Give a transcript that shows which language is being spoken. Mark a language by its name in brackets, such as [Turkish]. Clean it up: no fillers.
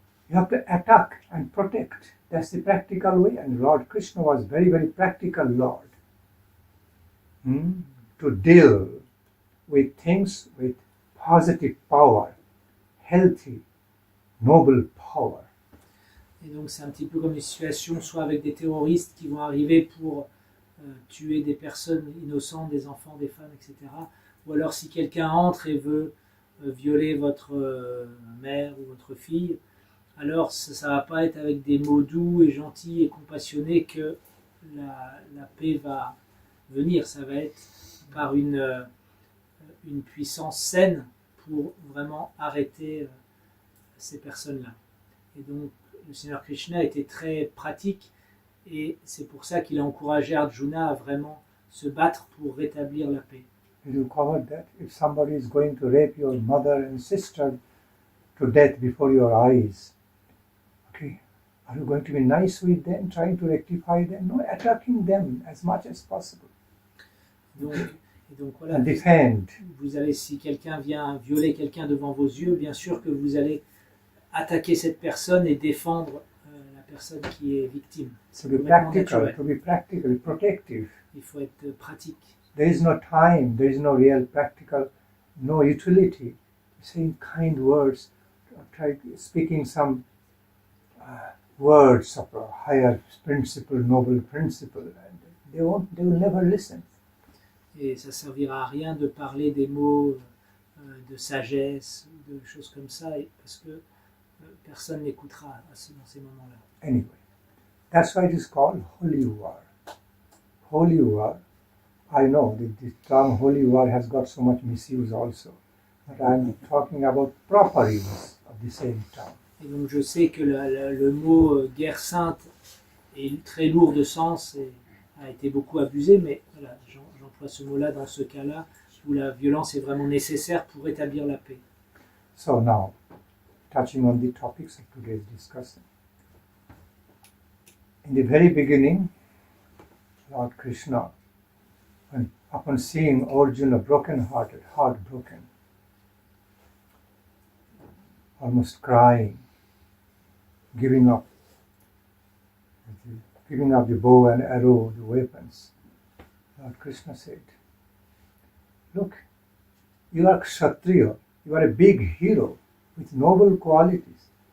[English] You have to attack and protect. That's the practical way. And Lord Krishna was very, very practical Lord. To deal with things with positive power, healthy, noble power. [French] Et donc c'est un petit peu comme une situation, soit avec des terroristes qui vont arriver pour tuer des personnes innocentes, des enfants, des femmes, etc. Ou alors si quelqu'un entre et veut violer votre mère ou votre fille, alors ça ne va pas être avec des mots doux et gentils et compassionnés que la paix va venir. Ça va être par une puissance saine pour vraiment arrêter ces personnes-là. Et donc le Seigneur Krishna était très pratique et c'est pour ça qu'il a encouragé Arjuna à vraiment se battre pour rétablir la paix. [English] You covered that. If somebody is going to rape your mother and sister to death before your eyes, okay, are you going to be nice with them, trying to rectify them? No, attacking them as much as possible. [French] Donc voilà, [English] and defend. [French] Vous allez, si quelqu'un vient violer quelqu'un devant vos yeux, bien sûr que vous allez attaquer cette personne et défendre la personne qui est victime. [English] To be practical, protective. [French] Il faut être pratique. [English] There is no time, there is no real practical, no utility. Saying kind words, try speaking some words of a higher principle, noble principle, and they will never listen. [French] Et ça servira à rien de parler des mots de sagesse ou de choses comme ça, parce que personne n'écoutera dans ces moments-là. [English] Anyway, that's why it is called holy war. Holy war. I know that the term holy war has got so much misuse also, but I'm talking about proper use of the same term. [French] Et donc je sais que le mot guerre sainte est très lourd de sens et a été beaucoup abusé, mais voilà, j'emploie ce mot-là dans ce cas-là où la violence est vraiment nécessaire pour rétablir la paix. [English] So now, touching on the topics of today's discussion. In the very beginning, Lord Krishna, upon seeing Arjuna broken-hearted, heartbroken, almost crying, giving up the bow and arrow, the weapons, Lord Krishna said, look, you are Kshatriya, you are a big hero with noble qualities.